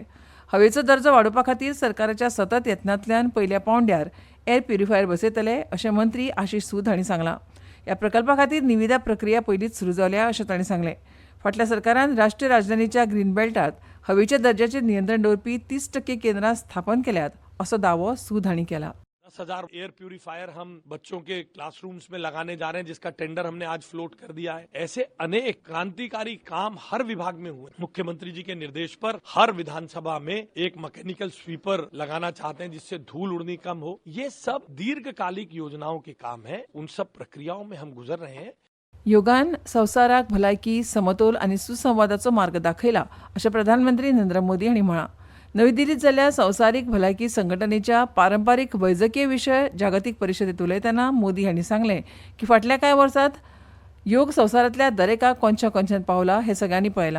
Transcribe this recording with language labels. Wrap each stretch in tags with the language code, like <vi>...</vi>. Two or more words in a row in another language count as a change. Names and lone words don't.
<kok>हवेचो दर्जो वाडोवपा खातीर सरकाराच्या सतत यत्नांतल्यान पयल्या पावंड्यार</kok> <en>air purifier</en> <kok>बसयतले अशें मंत्री आशिष सूद हांणी सांगलां. ह्या प्रकल्पा खातीर निविदा प्रक्रिया पयलींच सुरू जाल्या अशें तांणी सांगलें. फाटल्या सरकारान राष्ट्रीय राजधानीच्या ग्रीन बेल्टांत हवेच्या दर्ज्याचेर नियंत्रण दवरपी 30% केंद्रां स्थापन केल्यात असो दावो सूद हांणी केला.</kok> <hi>10,000</hi> <en>air purifier</en> <hi>हम बच्चों के क्लासरूम्स में लगाने जा रहे हैं, जिसका टेंडर हमने आज फ्लोट कर दिया है. ऐसे अनेक क्रांतिकारी काम हर विभाग में हुए. मुख्यमंत्री जी के निर्देश पर हर विधानसभा में एक</hi> <en>mechanical sweeper</en> <hi>लगाना चाहते हैं, जिससे धूल उड़नी कम हो. ये सब दीर्घकालिक योजनाओं के काम है. उन सब प्रक्रियाओं में हम गुजर रहे हैं.</hi> <kok>योगान संवसाराक भलायकी, समतोल आनी सुसंवादाचो मार्ग दाखयला अशें प्रधानमंत्री नरेंद्र मोदी हांणी म्हळां. नवी दिल्लीत जाल्ल्या संवसारीक भलायकी संघटनेच्या पारंपारीक वैजकीय विशय जागतीक परिशदेंत उलयतना मोदी हांणी सांगलें की फाटल्या कांय वर्सांत योग संवसारांतल्या दरेकाक कोनशा कोनशान पावला हें सगळ्यांनी पळयलां.</kok>